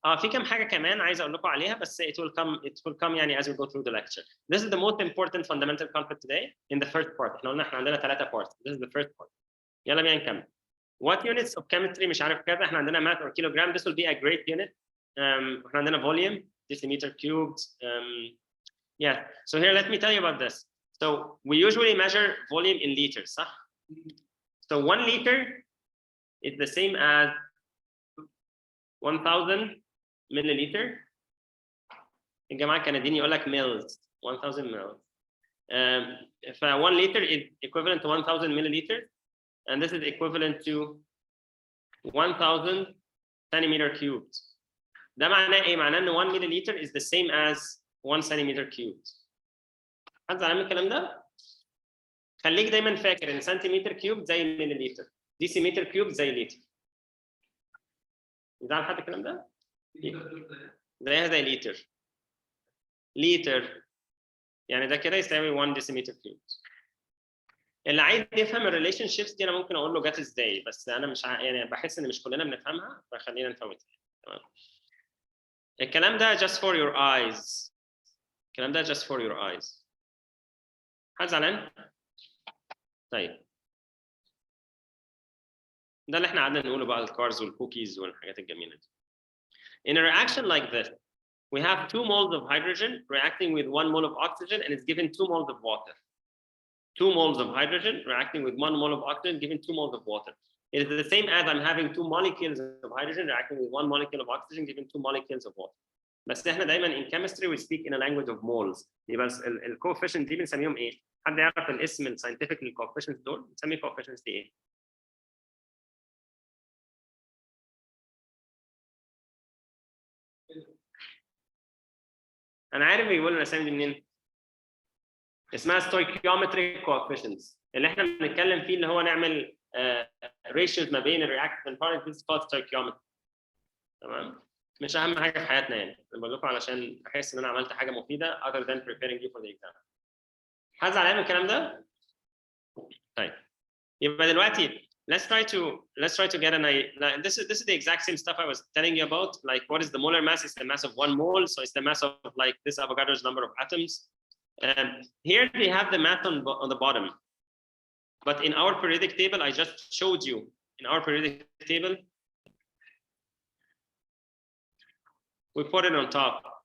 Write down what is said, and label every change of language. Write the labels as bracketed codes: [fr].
[ar] في كام حاجه كمان عايز اقول لكم عليها، بس [en] it will come [ar] يعني [en] as we go through the lecture. This is the most important fundamental concept today in the first part. [ar] احنا قلنا احنا عندنا 3 parts. [en] This is the first part. [ar] يلا بينا نكمل. [en] What units of chemistry [ar] مش عارف كذا، احنا عندنا [en] mass or kilogram. This will be a great unit. [ar] احنا عندنا [en] volume, decimeter cubed. Yeah. So here let me tell you about this. So we usually measure volume in liters, [ar] صح؟ [en] So 1 liter is the same as 1000 [ar] ملليلتر. الجماعه الكنديين يقول لك ميلز 1000 ml. [en] ف 1 liter is equivalent to 1000 milliliters, and this is equivalent to 1000 centimeter cubed. [ar] ده معناه ايه؟ معناه ان [en] 1 milliliter is the same as 1 centimeter cubed. [ar] حد زعلان من الكلام ده؟ خليك دايما فاكر ان سنتيمتر كيوب زي مليليتر، ديسيمتر كيوب زي لتر. زعل حد الكلام ده؟ زيها زي لتر. لتر يعني ده كده يساوي 1 ديسيمتر كيوب. اللي عايز يفهم الريليشن شيبس دي انا ممكن اقول له جت ازاي، بس انا مش يعني بحس ان مش كلنا بنفهمها، فخلينا نفوتها. تمام. الكلام ده [en] just for your eyes. الكلام ده just for your eyes. [ar] حد زعلان؟ طيب. ده اللي احنا قعدنا نقوله بقى الكارز والكوكيز والحاجات الجميله دي. [en] In a reaction like this, we have 2 moles of hydrogen reacting with 1 mole of oxygen, and it's given 2 moles of water. 2 moles of hydrogen reacting with 1 mole of oxygen, given 2 moles of water. It is the same as I'm having 2 molecules of hydrogen reacting with 1 molecule of oxygen, given 2 molecules of water. [ar] بس احنا دايما [en] in chemistry we speak in a language of moles. [ar] يبقى ال coefficient دي بنسميهم ايه؟ حد يعرف الاسم الساينتفك لل coefficients دول؟ بنسمي coefficients دي ايه؟ انا عارف بيقولوا الاسامي دي منين؟ اسمها stoichiometric coefficients. اللي احنا بنتكلم فيه اللي هو نعمل ratios ما بين الرياكتيف and product. [en] This is called stoichiometry. [ar] تمام؟ مش اهم حاجه في حياتنا يعني، انا بقول لكم علشان احس ان انا عملت حاجه مفيده [en] other than preparing you for the exam. [ar] حد زعلان من الكلام ده؟ طيب يبقى دلوقتي [en] let's try to get an idea. This is the exact same stuff I was telling you about. Like, what is the molar mass? It's the mass of 1 mole, so it's the mass of like this Avogadro's number of atoms. Here they have the math on the bottom, but in our periodic table, I just showed you in our periodic table, we put it on top.